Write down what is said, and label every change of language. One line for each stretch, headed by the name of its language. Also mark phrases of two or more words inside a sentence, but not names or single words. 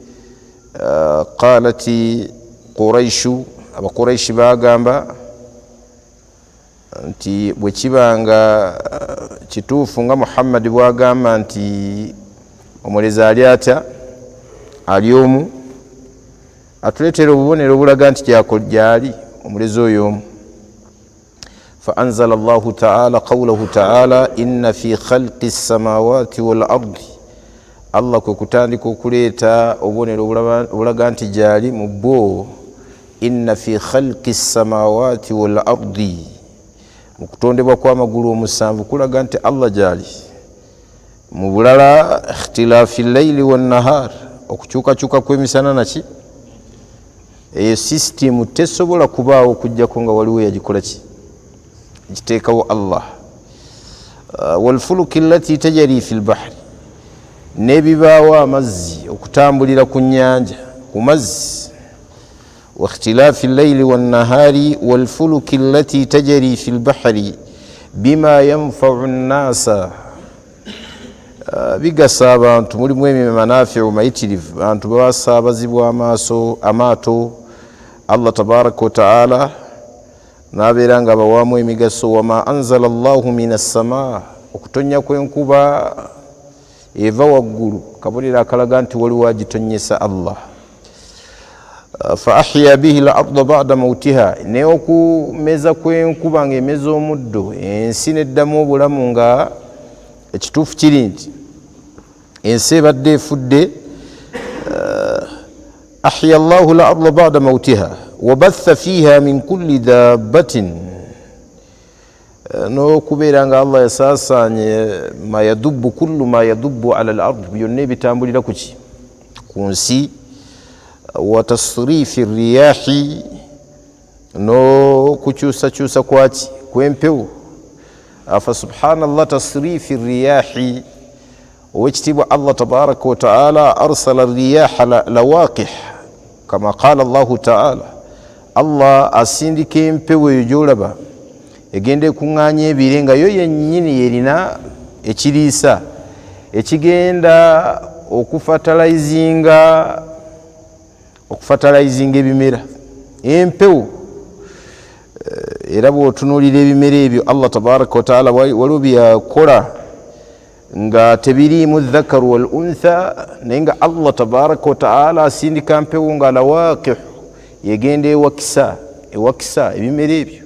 Arabic: قالت قريش,
Ganda: Abaquraishi bagamba nti bwe kibanga kituufu nga Muhammad bwagamba nti omulezi ali atya, ali omu, atuleetera obubonero obulaga nti gyali omulezi oyo omu.
Arabic: فأنزل الله تعالى قوله تعالى إن في خلق السماوات والأرض.
Ganda: Allah kwe kutandika okuleeta obubonero obulaga nti gyali mu bwo.
Arabic: إن في خلق السماوات والأرض,
Ganda: mu kutondebwa kw'amagulu omusanvu kulaga nti Allah gyali. Mu bulala
Arabic: اختلاف الليل والنهار,
Ganda: okukyukakyuka kw'emisana naki, eyo sisitimu tesobola kubaawo okujjako nga waliwo yagikola ki, giteekawo Allah.
Arabic: والفلك التي تجري في البحر,
Ganda: n'ebibaawo amazzi okutambulira ku nnyanja ku mazzi.
Arabic: واختلاف الليل والنهار والفلك التي تجري في البحر بما ينفع الناس.
Ganda: bigasa abantu mulimu emanafi'u mayitirivu, abantu basaabazibwa amaato
Arabic: الله تبارك وتعالى
Ganda: n'abeera nga bawaamu emigaso.
Arabic: وما أنزل الله من السماء,
Ganda: okutonya kw'enkuba eva waggulu, kabonero akalaga nti waliwo agitonnyesa Allah.
Arabic: فأحيا به الأرض بعد موتها,
Ganda: ne okumeza kw'enkuba ng'emeza omuddo, ensi neddamu obulamu nga ekituufu kiri nti ensi ebadde efudde.
Arabic: أحيا الله الأرض بعد موتها وبث فيها من كل دابة,
Ganda: n'okubeera nga Allah yasaasaanye
Arabic: ما يدب كل ما يدب على الأرض,
Ganda: byonna ebitambulira kuki, ku nsi.
Arabic: وتصريف الرياح,
Ganda: n'okukyusakyusa kwaki, kw'empewo.
Arabic: أفا سبحان الله تصريف الرياح, owekitiibwa الله تبارك وتعالى أرسل الرياح لواقح كما قال الله تعالى.
Ganda: Allah asindika empewo eyo gy'olaba egenda ekuŋŋaanya ebire nga yo yennyini yerina ekiriisa ekigenda okufatalayizinga ebimera. Empewo era bw'otunuulira ebimera ebyo
Arabic: الله تبارك وتعالى
Ganda: waliwo byakola nga tebiriimu
Arabic: الذكر والأنثى,
Ganda: naye nga
Arabic: الله تبارك وتعالى
Ganda: asindika mpewo nga lawaqih, yegenda ewakisa ebimera ebyo.